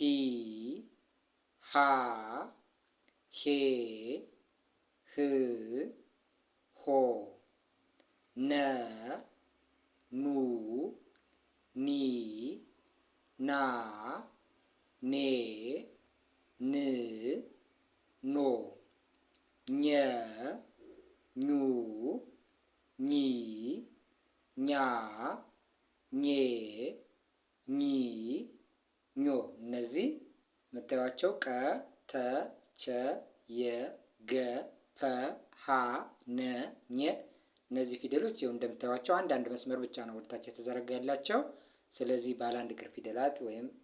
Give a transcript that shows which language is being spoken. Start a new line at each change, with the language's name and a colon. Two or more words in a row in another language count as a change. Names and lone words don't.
Amharic: ሃ ሄ ህ ሆ ነ ኑ ኒ ና ኔ ን ኖ ኘ ኙ ኚ ኛ ኜ ኚ ኞ። እነዚህ የምታዩቸው ቀ ተ ቸ የ ገ ፐ ሀ ነ ኘ እነዚህ ፊደሎች ይኸው እንደምታዩቸው አንዳንድ መስመር ብቻ ነው ወደታች የተዘረጋ ያላቸው። ስለዚህ ባለ አንድ እግር ፊደላት ወይም